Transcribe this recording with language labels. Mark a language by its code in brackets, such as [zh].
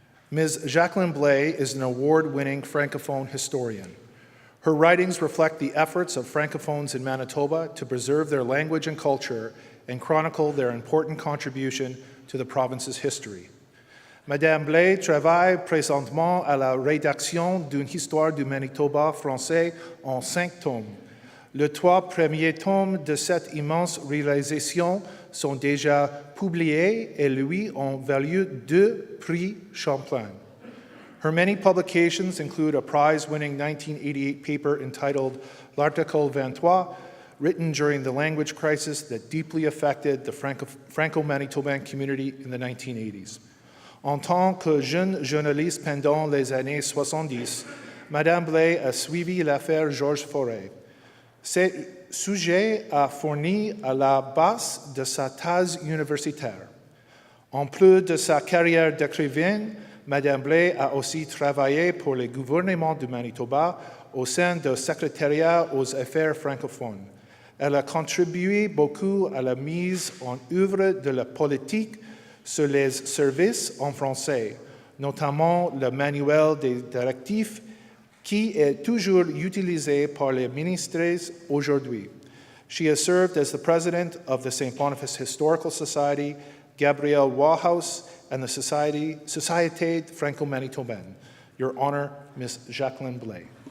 [en] Ms. Jacqueline Blais is an award-winning Francophone historian. Her writings reflect the efforts of Francophones in Manitoba to preserve their language and culture and chronicle their important contribution to the province's history. [fr] Madame Blais travaille présentement à la rédaction d'une histoire du Manitoba français en 5 tomes. Les 3 premiers tomes de cette immense réalisation sont déjà publiés et lui ont valu 2 prix Champlain. [en] Her many publications include a prize-winning 1988 paper entitled L'Article 23, written during the language crisis that deeply affected the Franco-Manitoban community in the 1980s. [fr] En tant que jeune journaliste pendant les années 70, Madame Blais a suivi l'affaire Georges Forêt. Ce sujet a fourni à la base de sa thèse universitaire. En plus de sa carrière d'écrivaine, Madame Blais a aussi travaillé pour le gouvernement du Manitoba au sein du secrétariat aux affaires francophones. Elle a contribué beaucoup à la mise en œuvre de la politique sur les services en français, notamment le manuel des directives qui est toujours utilisé par les ministres aujourd'hui. [en] She has served as the president of the St. Boniface Historical Society, Gabrielle Wahouse, and the Société Franco-Manitobaine. Your Honor, Ms. Jacqueline Blais.